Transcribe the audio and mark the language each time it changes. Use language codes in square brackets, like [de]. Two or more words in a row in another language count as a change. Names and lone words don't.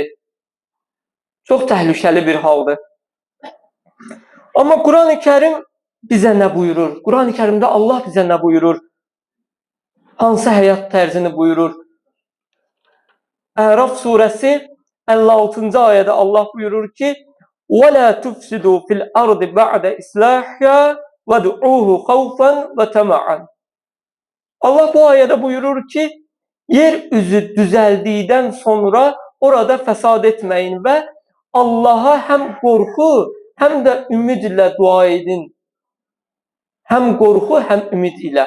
[az] Çox təhlükəli bir haldır. Amma Quran-ı Kərim bizə nə buyurur? Quran-ı Kərimdə Allah bizə nə buyurur? Hansı həyat tərzini buyurur? Əraf surəsi 56-cı ayədə Allah buyurur ki: [ar] وَلَا تُفْسِدُوا فِي الْأَرْضِ بَعْدَ إِصْلَاحِهَا وَادْعُوهُ خَوْفًا وَطَمَعًا. [az] Allah bu ayədə buyurur ki, yer üzü düzəldikdən sonra orada fəsad etməyin və Allaha həm qorxu, həm də ümid ilə dua edin. Həm qorxu, həm ümid ilə.